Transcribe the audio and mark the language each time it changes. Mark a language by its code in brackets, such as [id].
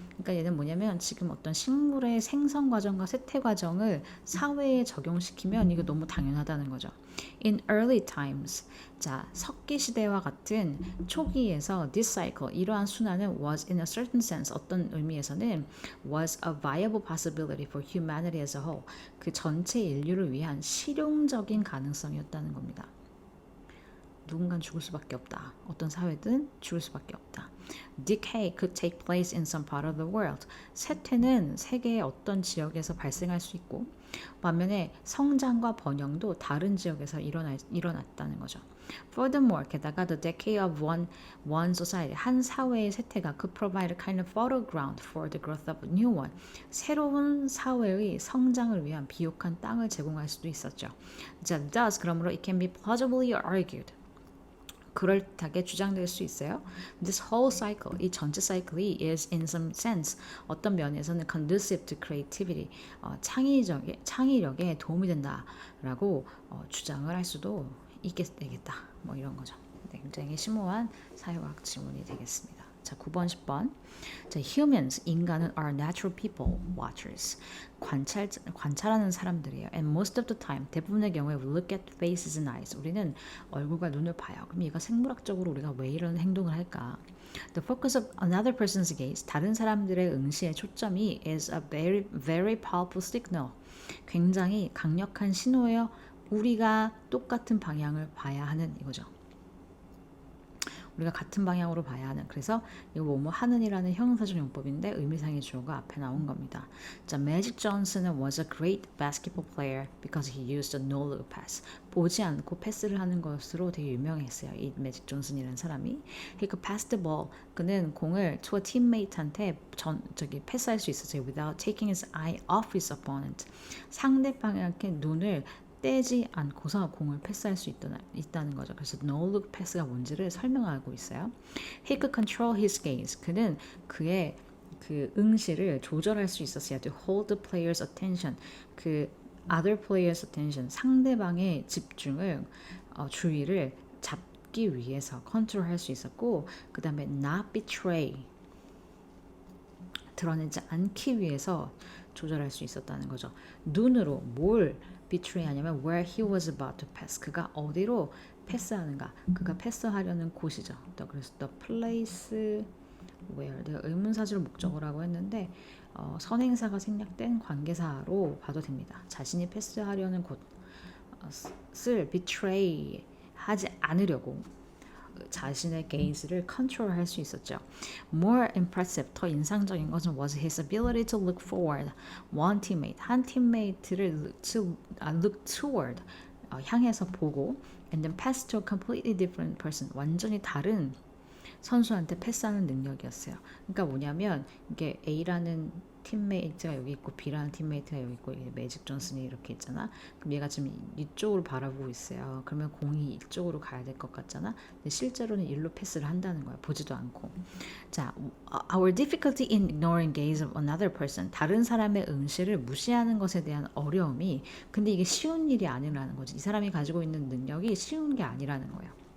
[ko] 그러니까 얘는 뭐냐면 지금 어떤 식물의 생성 과정과 쇠퇴 과정을 사회에 적용시키면 이거 너무 당연하다는 거죠. [en] In early times, [ko] 자 석기 시대와 같은 초기에서 [en] this cycle [ko] 이러한 순환은 [en] was in a certain sense [ko] 어떤 의미에서는 [en] was a viable possibility for humanity as a whole [ko] 그 전체 인류를 위한 실용적인 가능성이었다는 겁니다. 누군간 죽을 수밖에 없다. 어떤 사회든 죽을 수밖에 없다. [en] Decay could take place in some part of the world. [ko] 쇠퇴는 세계의 어떤 지역에서 발생할 수 있고 반면에 성장과 번영도 다른 지역에서 일어났다는 거죠. [en] Furthermore, [ko] 게다가 [en] the decay of one society, [ko] 한 사회의 쇠퇴가 [en] could provide a kind of fertile ground for the growth of a new one. [ko] 새로운 사회의 성장을 위한 비옥한 땅을 제공할 수도 있었죠. 자, [en] thus [ko] 그러므로 [en] it can be plausibly argued. [ko] 그럴듯하게 주장될 수 있어요. [en] This whole cycle, [ko] 이 전체 사이클이 [en] is in some sense [ko] 어떤 면에서는 [en] conducive to creativity, [ko] 창의력에 도움이 된다라고 주장을 할 수도 되겠다. 뭐 이런 거죠. 네, 굉장히 심오한 사회과학 질문이 되겠습니다. 자, 9번, 10번. 자, [en] humans, [ko] 인간은 [en] are natural people watchers. [ko] 관찰하는 사람들이에요. [en] And most of the time, [ko] 대부분의 경우에 [en] we look at faces and eyes. [ko] 우리는 얼굴과 눈을 봐요. 그럼 얘가 생물학적으로 우리가 왜 이런 행동을 할까? [en] The focus of another person's gaze, [ko] 다른 사람들의 응시의 초점이 [en] is a very, very powerful signal. [ko] 굉장히 강력한 신호예요. 우리가 똑같은 방향을 봐야 하는 이거죠. 우리가 같은 방향으로 봐야 하는 그래서 이거 뭐뭐 하는이라는 형용사적 용법인데 의미상의 주어가 앞에 나온 겁니다. 자, [en] Magic Johnson was a great basketball player because he used a no-look pass. [ko] 보지 않고 패스를 하는 것으로 되게 유명했어요. 이 매직 존슨이라는 사람이. [en] He could pass the ball. [ko] 그는 공을 [en] to a teammate [ko] 한테 패스할 수 있었어요. [en] Without taking his eye off his opponent. [ko] 상대방에게 눈을 떼지 않고서 공을 패스할 수 있다는 거죠. 그래서 no look 패스가 뭔지를 설명하고 있어요. [en] He could control his gaze. [ko] 그는 그의 그 응시를 조절할 수 있었어요. [en] To hold the player's attention. [ko] 그 [en] other player's attention. [ko] 상대방의 집중을 주의를 잡기 위해서 컨트롤할 수 있었고 그 다음에 [en] not betray. [ko] 드러내지 않기 위해서 조절할 수 있었다는 거죠. 눈으로 뭘 betray 하냐면 [en] where he was about to pass. [ko] 그가 어디로 패스하는가. 그가 패스하려는 곳이죠. 그래서 [en] the place where [ko] 내가 의문사절 목적어라고 했는데 선행사가 생략된 관계사로 봐도 됩니다. 자신이 패스하려는 곳을 betray 하지 않으려고 자신의 gaze를 컨트롤할 수 있었죠. [en] More impressive, [ko] 더 인상적인 것은 [en] was his ability to look forward. One teammate, [ko] 한 팀메이트를 [en] look toward, [ko] 향해서 보고 [en] and then pass to a completely different person. [ko] 완전히 다른 선수한테 패스하는 능력이었어요. 그러니까 뭐냐면 이게 A라는 팀메이트가 여기 있고 B라는 팀메이트가 여기 있고 매직 존슨이 이렇게 있잖아. 그럼 얘가 지금 이쪽으로 바라보고 있어요. 그러면 공이 이쪽으로 가야 될 것 같잖아. 근데 실제로는 일로 패스를 한다는 거야. 보지도 않고. 자, [en] our difficulty in ignoring gaze of another person. [ko] 다른 사람의 응시를 무시하는 것에 대한 어려움이 근데 이게 쉬운 일이 아니라는 거지. 이 사람이 가지고 있는 능력이 쉬운 게 아니라는 거예요.